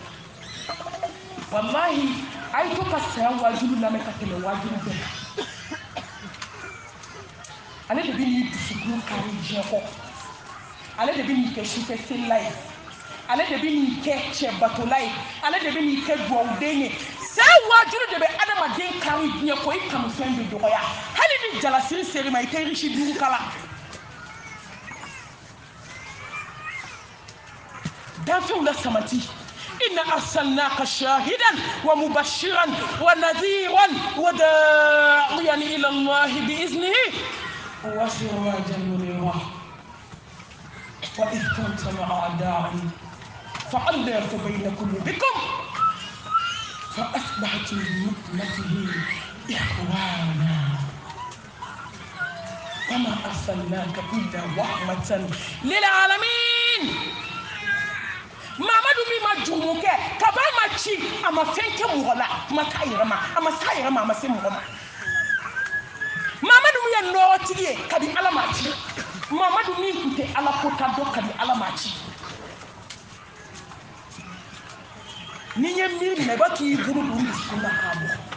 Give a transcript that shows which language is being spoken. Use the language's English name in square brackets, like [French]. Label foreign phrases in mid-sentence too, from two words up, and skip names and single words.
[Bambara] wallahi a ye to ka saya wajibi lamɛn ka tɛmɛ wajibi bɛɛ kan ale de bɛ n'i dusukun kari diɲɛ kɔ ale de bɛ n'i kɛ sufɛ selila ye ale de bɛ n'i kɛ cɛ batola ye ale de bɛ n'i kɛ duwawuden ye saya wajibi de bɛ adamaden kari diɲɛ kɔ i kanufɛn bɛ dɔgɔya hali ni jalasiri seri ma i tɛ irisi duuru kala danfɛnw la samati [Arabic] إنا أرسلناك شاهدا ومبشرا ونذيرا وداعيا إلى الله بإذنه وسراجا منيرا وإذ كنت مع أعداء فألف بين قلوبكم فأصبحتم بنعمته إخوانا وما أرسلناك إلا رحمة للعالمين [Bambara] Mamadu mi ma jumu kɛ kaba ma ci a ma fɛn kɛ mɔgɔ la ma k'a yɛrɛ ma a ma s'a yɛrɛ ma a ma se mɔgɔ ma Mamadu min ye nɔɔrɔtigi ye kabi Ala m'a ci Mamadu min tun tɛ Ala ko ta dɔn kabi Ala m'a ci ni ye miiri minɛ i b'a k'i bolo don dusukun na k'a bɔ